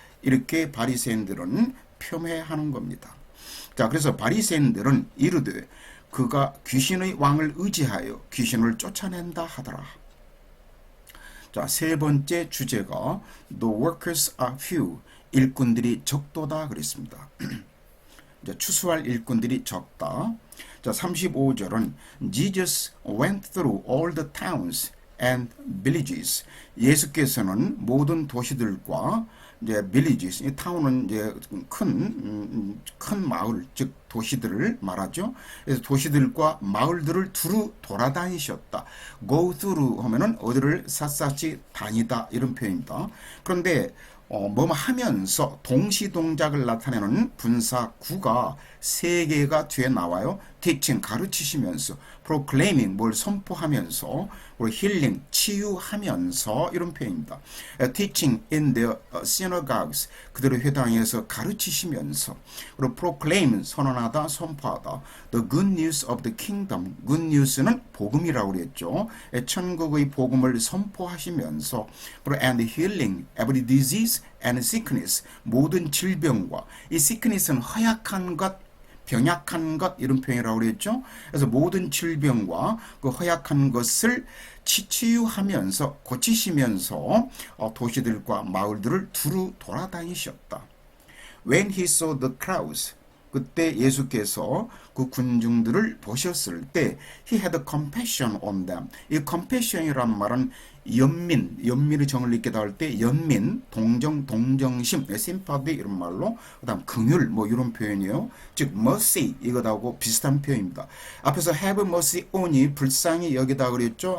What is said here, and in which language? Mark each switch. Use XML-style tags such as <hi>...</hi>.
<ko>이렇게 바리새인들은 폄훼하는 겁니다. 자, 그래서 바리새인들은 이르되 그가 귀신의 왕을 의지하여 귀신을 쫓아낸다 하더라. 자, 세 번째 주제가</ko> <en>The workers are few.</en> <ko>일꾼들이 적도다 그랬습니다. 이제 추수할 일꾼들이 적다.</ko> <en>자, 35절은 Jesus went through all the towns and villages.</en> <ko>예수께서는 모든 도시들과 이제 villages, 이 타운은 이제 큰 마을, 즉 도시들을 말하죠. 그래서 도시들과 마을들을 두루 돌아다니셨다. go through 하면은 어디를 샅샅이 다니다 이런 표현입니다. 그런데 뭐뭐 하면서 동시 동작을 나타내는 분사 구가 세 개가 뒤에 나와요. teaching 가르치시면서, proclaiming 뭘 선포하면서, 그리고 healing 치유하면서 이런 표현입니다.</ko> <en>teaching in the synagogues</en> <ko>그들의 회당에서 가르치시면서, 그리고 proclaim 선언하다 선포하다.</ko> <en>the good news of the kingdom</en> <ko>good news는 복음이라고 그랬죠. 천국의 복음을 선포하시면서, 그리고</ko> <en>and healing every disease and sickness</en> <ko>모든 질병과, 이 sickness는 허약한 것, 병약한 것 이런 표현이라고 그랬죠. 그래서 모든 질병과 그 허약한 것을 치유하면서 고치시면서 도시들과 마을들을 두루 돌아다니셨다.</ko> <en>When he saw the crowds</en> <ko>그때 예수께서 그 군중들을 보셨을 때</ko> <en>he had compassion on them.</en> <ko>이 compassion이란 말은 연민의 정을 읽게 할 때 연민, 동정, 동정심, sympathy 이런 말로, 그다음 긍휼 뭐 이런 표현이에요. 즉 mercy 이거하고 비슷한 표현입니다. 앞에서</ko> <en>have mercy on</en> <ko>이 불쌍히 여기다 그랬죠.</ko>